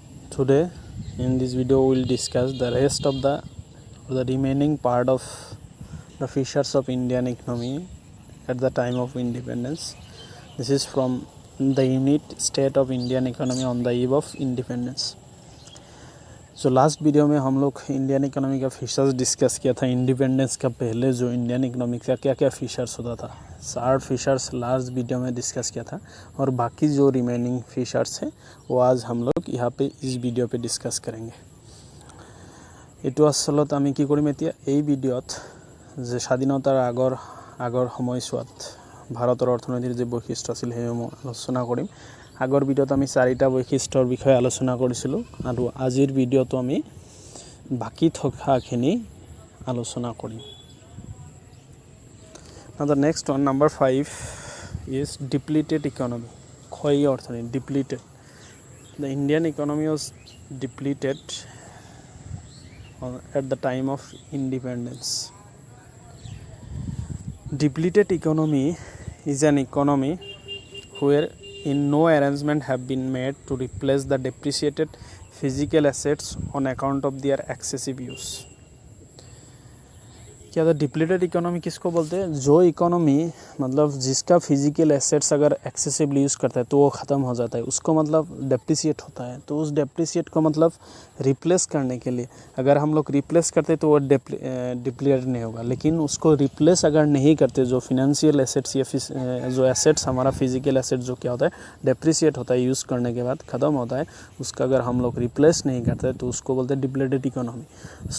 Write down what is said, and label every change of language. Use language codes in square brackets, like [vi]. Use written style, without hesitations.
[en] Today, in this video, we will discuss the rest of the remaining part of the features of Indian economy at the time of independence. This is from the unit State of Indian Economy on the eve of independence. [hi] जो last video में हम लोग Indian economy का features discuss किया था। Independence का पहले जो इंडियन इकोनॉमी का क्या क्या फीचर्स होता था, 60 फीचर्स लास्ट वीडियो में डिस्कस किया था और बाकी जो रिमेनिंग फीचर्स हैं वो आज हम लोग यहाँ पे इस वीडियो पे डिस्कस करेंगे। [as] एटू आसलत आमी कि करिम एतिया এই ভিডিওত যে স্বাধীনতার আগৰ সময়ছোৱাত ভাৰতৰ অৰ্থনীতিৰ যে বৈশিষ্ট্য আছিল সেইসমূহ আলোচনা কৰিম। আগৰ ভিডিওত আমি 4টা বৈশিষ্ট্যৰ বিষয়ে আলোচনা কৰিছিলোঁ আৰু আজিৰ ভিডিওত আমি বাকি থকাখিনি আলোচনা কৰিম। [en] Now the next one, number 5 is depleted economy. [as] ক্ষয়ী অৰ্থনীতি, depleted. [en] The Indian economy was depleted at the time of independence. Depleted economy is an economy where no arrangement have been made to replace the depreciated physical assets on account of their excessive use. [hi] क्या था depleted economy किसको बोलते हैं? जो economy मतलब जिसका physical assets अगर excessively use करता है तो वो ख़त्म हो जाता है, उसको मतलब डेप्रिसिएट होता है। तो उस डेप्रिसिएट को मतलब रिप्लेस करने के लिए अगर हम लोग रिप्लेस करते तो वो डिप्लीटेड नहीं होगा, लेकिन उसको रिप्लेस अगर नहीं करते, जो फिनेंशियल एसेट्स या जो एसेट्स हमारा फिजिकल एसेट जो क्या होता है डेप्रिसिएट होता है, यूज़ करने के बाद ख़त्म होता है, उसका अगर हम लोग रिप्लेस नहीं करते तो उसको बोलते हैं डिप्लीटेड इकोनॉमी।